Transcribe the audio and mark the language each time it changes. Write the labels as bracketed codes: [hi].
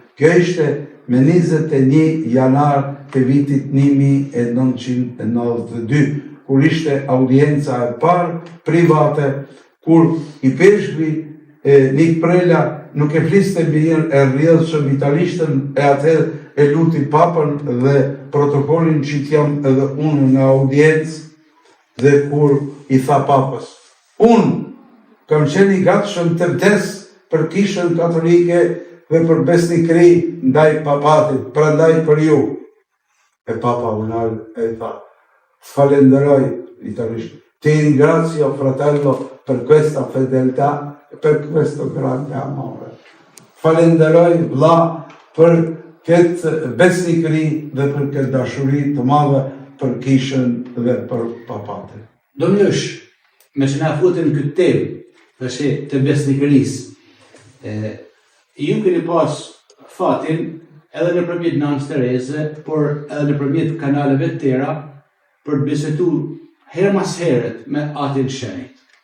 [sq] Kjo ishte me 21 janar të vitit 1992, kur ishte audienca e parë private, kur i peshkvi Nik Prela nuk e fliste mbi e rrjedhshëm italishtën, e atëherë e luti Papën dhe protokollin që jam edhe unë në audiencë, dhe kur i tha Papës, unë kam qenë i gatshëm të vdes për kishën katolike dhe për besnikëri ndaj papatit, prandaj për ju. E Papa unal e tha, falenderoj italisht, [it] ti ringrazio fratello per questa fedeltà e per questo grande amore. [sq] Falenderoj vlla për këtë besnikëri dhe për këtë dashuri të madhe për kishën dhe për papatin. Domnësh, me që na futën këtë temë, tash të besnikërisë, ju keni pas fatin edhe nëpërmjet nënës Tereze, por edhe nëpërmjet kanaleve të tjera për të biseduar herë mas herët me Atin Shenjt.